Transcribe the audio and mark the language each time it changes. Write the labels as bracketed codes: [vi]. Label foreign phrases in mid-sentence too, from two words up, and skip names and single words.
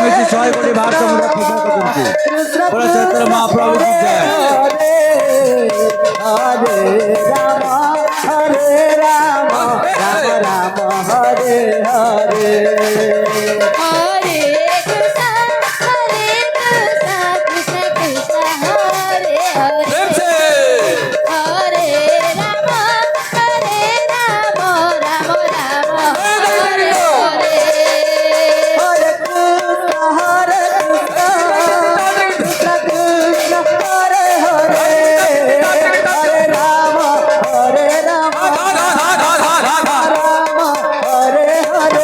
[bn] ছয় কোটি ভারত বলে চৈতন্য মহাপ্রভু কি জয়। হরে রাম হরে রাম রাম রাম হরে হরে हरे कृष्णा कृष्ण कृष्ण हरे हरे [hi] प्रेम से हरे राम राम राम हरे हरे हरे कृष्ण कृष्ण कृष्ण हरे हरे हरे राम हरे राम राम हरे हरे